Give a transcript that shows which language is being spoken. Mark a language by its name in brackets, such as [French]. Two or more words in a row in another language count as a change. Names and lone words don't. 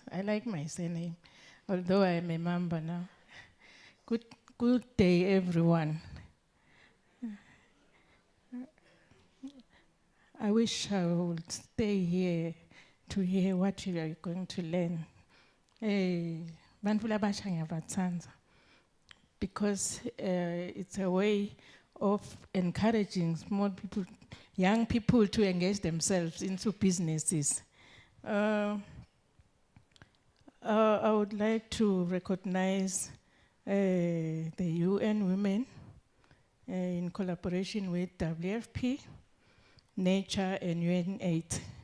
[English] I like my surname, although I'm a member now. Good day, everyone. I wish I would stay here to hear what you are going to learn. [Zulu] Bantu labasha ngiyabathanda. [English] because it's a way of encouraging small people, young people to engage themselves into businesses. I would like to recognize the UN Women in collaboration with WFP, Nature and UNAID.